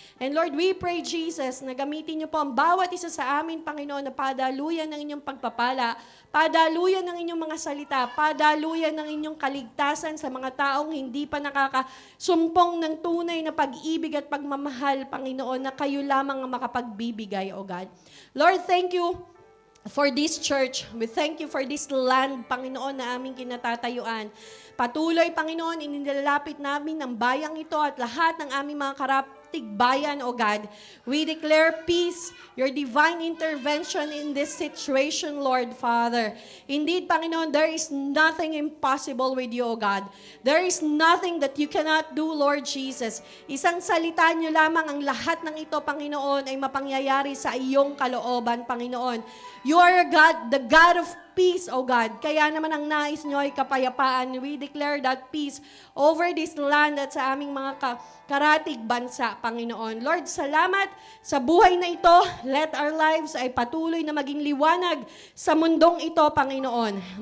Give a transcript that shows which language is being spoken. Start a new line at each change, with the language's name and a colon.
English: And Lord, we pray,
Filipino: Jesus, na gamitin niyo po ang bawat isa sa amin, Panginoon, na padaluyan ng inyong pagpapala, padaluyan ng inyong mga salita, padaluyan ng inyong kaligtasan sa mga taong hindi pa nakakasumpong ng tunay na pag-ibig at pagmamahal, Panginoon, na kayo lamang ang makapagbibigay, O God.
English: Lord, thank you for this church. We thank you for this land, Panginoon,
Filipino: na aming kinatatayuan. Patuloy, Panginoon, inilalapit namin ang bayang ito at lahat ng aming mga bayan, O God.
English: We declare peace, your divine intervention in this situation, Lord Father. Indeed, Panginoon, there is nothing impossible with you, O God. There is nothing that you cannot do, Lord Jesus.
Filipino: Isang salita niyo lamang ang lahat ng ito, Panginoon, ay mapangyayari sa iyong kalooban, Panginoon.
English: You are God, the God of peace, O God.
Filipino: Kaya naman ang nais nyo ay kapayapaan.
English: We declare that peace over this land
Filipino: at sa aming mga karatig bansa, Panginoon. Lord, salamat sa buhay na ito.
English: Let our lives
Filipino: ay patuloy na maging liwanag sa mundong ito, Panginoon.